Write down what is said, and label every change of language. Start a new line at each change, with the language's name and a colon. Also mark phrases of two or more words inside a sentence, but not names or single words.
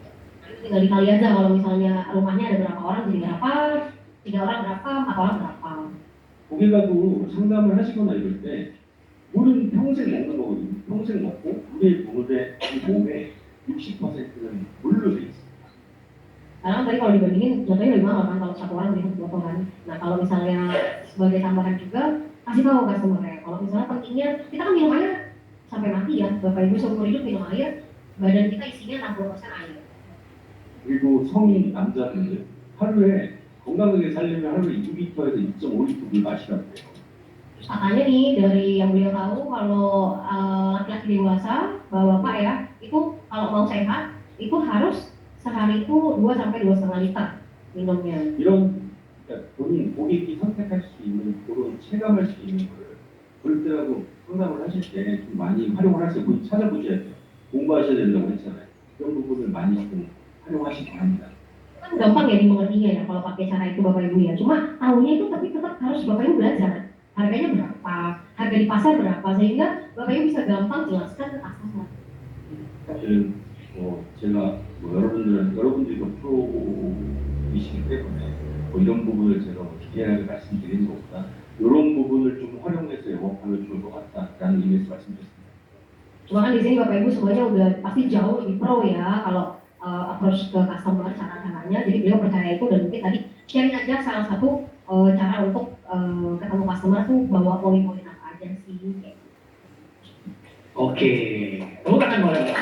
Indonesian: Tinggal dikali aja kalau misalnya rumahnya ada berapa orang jadi berapa, 3 orang berapa, 4 orang berapa.
Korean: 고객하고 상담을 하시거나 이럴 때 물은 평생 먹는 거거든요. 평생 먹고 우리 몸의 몸의 60%는 물로 돼 있습니다.
Indonesian: Karena tadi kalau dibandingin contohnya lebih mahal kan kalau satu orang beli satu botol kan. Nah kalau misalnya sebagai tambahan juga kasih tahu customer-nya kalau misalnya pentingnya kita kan minum air sampai mati ya Bapak Ibu seumur hidup minum air, badan kita isinya 60% air.
Korean: 그리고 성인 남자분들 하루에 건강하게 살려면 하루에 2리터에서 2.5리터 물 마시라고 해요.
Indonesian: Katanya nih dari yang beliau tahu kalau laki-laki dewasa, bapak-bapak ya, itu kalau mau sehat itu harus sehari itu 2 sampai 2,5 liter minumnya.
Korean: 이런 그러니까 본인 고객이 선택할 수 있는 그런 체감할 수 있는 거를 고객들하고 상담을 하실 때 좀 많이 활용을 하세요. 본인 찾아보셔야 돼요. 공부하셔야 된다고 했잖아요. 그런 부분을 많이 좀 활용하시기 바랍니다.
Indonesian: Kan gampang ya dimengertinya ya kalau pakai cara itu Bapak Ibu ya. Cuma tahunya itu tapi tetap harus Bapak Ibu belajar. Harganya berapa, harga di pasar berapa sehingga Bapak Ibu bisa gampang jelaskan ke customer.
Korean: 사실은 제가 여러분들이 프로이시기 때문에 이런 부분을 제가 디테일하게 말씀드리는 것보다 이런 부분을 좀 활용해서 영업하면 좋을 것 같다라는 의미에서 말씀드렸습니다.
Indonesian: Cuma kan di sini Bapak Ibu semuanya udah pasti jauh lebih pro ya kalau approach ke customer cara-caranya. Jadi beliau percaya itu dan mungkin tadi sharing aja salah satu cara untuk ketemu customer tuh bawa poin-poin apa aja sih. Oke, tepuk tangan boleh.